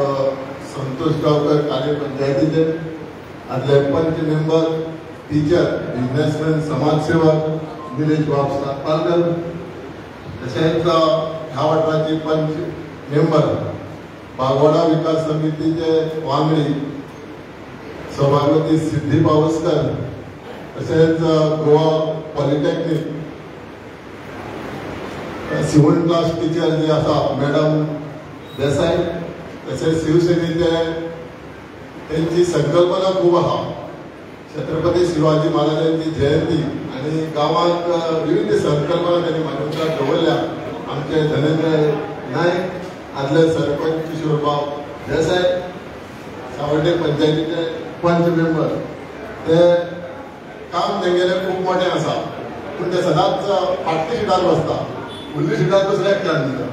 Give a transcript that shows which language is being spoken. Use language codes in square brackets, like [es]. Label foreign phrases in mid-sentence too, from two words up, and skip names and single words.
[kok] संतोष गांवकर काले पंचायतीचे, आदले पंच मेंबर टीचर, बिझनेसमॅन, समाजसेवक निलेश बाब सातपालकर, तशेंच ह्या वाठाराचे पंच मेंबर बागवाडा विकास समितीचे वांगडी सभापती सिद्धी पावसकर, तशेंच गोवा पॉलिटेक्निक [en] civil class teacher [kok] जे आसा मॅडम देसाई, तशेंच शिवसेनेचे त्यांची संकल्पना खूब आसा. छत्रपती शिवाजी महाराजांची जयंती आणि गावात विविध संकल्पना त्यांनी मानवतात दवरल्या. आमचे धनंजय नायक, आदले सरपंच किशोरबाब देसाई, सावड्डे पंचायतीचे पंच मेंबर, ते काम तेंगेले खूब मोठें आसा, पूण ते सदांच फाटल्या सिटार बसता, फुडली सिटार दुसऱ्या एकट्यान दिता.